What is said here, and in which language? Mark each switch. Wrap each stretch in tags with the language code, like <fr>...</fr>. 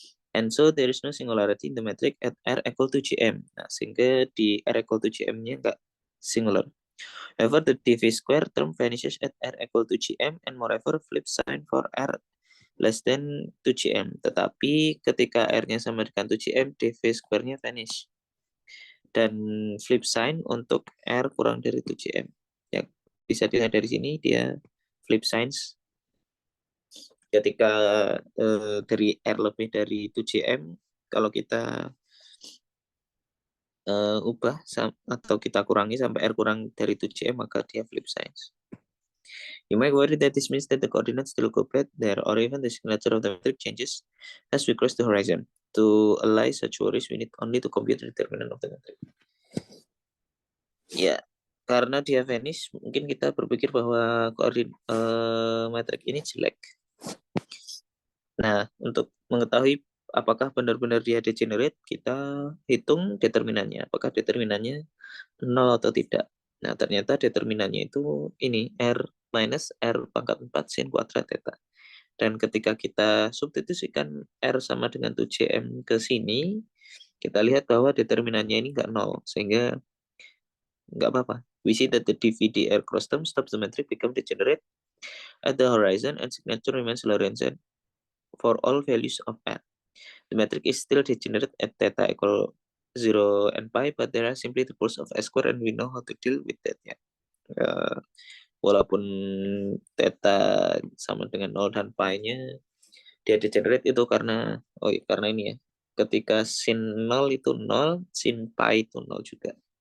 <en>And so there is no singularity in the metric at r equal to gm.</en> <id>Nah, sehingga di r equal to gm-nya nggak singular.</id> <en>However, the dv square term vanishes at r equal to gm and moreover flip sign for r less than 2gm.</en> <id>Tetapi ketika r-nya sama dengan 2gm, dv square-nya vanish. Dan flip sign untuk R kurang dari 7M. Ya, bisa dilihat dari sini dia flip signs ketika dari R lebih dari 7M, kalau kita ubah atau kita kurangi sampai R kurang dari 7M, maka dia flip signs.</id> <en>You might worry that this means that the coordinates still go bad there, or even the signature of the metric changes as we cross the horizon. To allay such worries, we need only to compute the determinant of the metric.</en> <id>Ya, karena dia vanish, mungkin kita berpikir bahwa metrik ini jelek. Nah, untuk mengetahui apakah benar-benar dia degenerate, kita hitung determinannya. Apakah determinannya 0 atau tidak. Nah, ternyata determinannya itu ini, R minus R pangkat 4 sin kuadrat theta. Dan ketika kita substitusikan R sama dengan 2Cm ke sini, kita lihat bahwa determinannya ini nggak 0, sehingga nggak apa-apa.</id> <en>We see that the dvdr cross term stops the metric become degenerate at the horizon and signature remains Lorentzian for all values of r. The metric is still degenerate at theta equal 0 and pi, but there are simply the poles of s square and we know how to deal with that ya.</en> <id>Walaupun theta sama dengan 0 dan pi-nya, dia degenerate itu karena karena ini ya. Ketika sin 0 itu 0, sin pi itu 0 juga.</id>